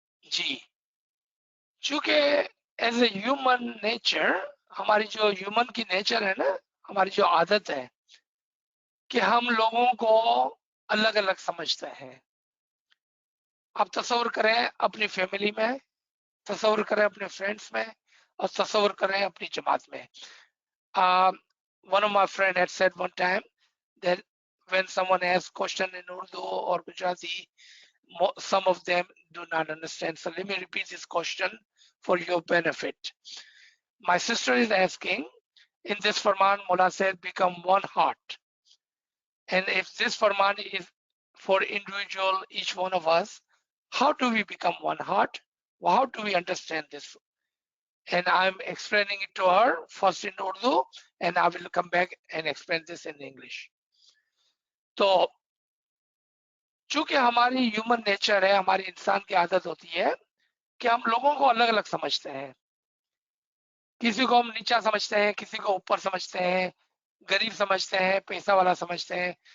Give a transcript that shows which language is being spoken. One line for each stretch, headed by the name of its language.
Urdu: جی چونکہ
English: as a human nature,
Urdu: ہماری جو ہیومن کی نیچر ہے نا، ہماری جو عادت ہے کہ ہم لوگوں کو الگ الگ سمجھتے ہیں. آپ تصور کریں اپنی فیملی میں، تصور کریں اپنے فرینڈس میں، اور تصور کریں اپنی جماعت میں.
English: One of my friend had said one time that when someone asks question in Urdu or Gujarati, some of them do not understand. So let me repeat this question for your benefit. My sister is asking, in this Farman, Mullah said, become one heart. And if this Farman is for individual, each one of us, how do we become one heart? Well, how do we understand this? And I'm explaining it to her first in Urdu, and I will come back and explain this in English.
Urdu: تو چونکہ ہماری human nature ہے، ہماری انسان کی عادت ہوتی ہے کہ ہم لوگوں کو الگ الگ سمجھتے ہیں. کسی کو ہم نیچا سمجھتے ہیں، کسی کو اوپر سمجھتے ہیں، غریب سمجھتے ہیں، پیسہ والا سمجھتے ہیں.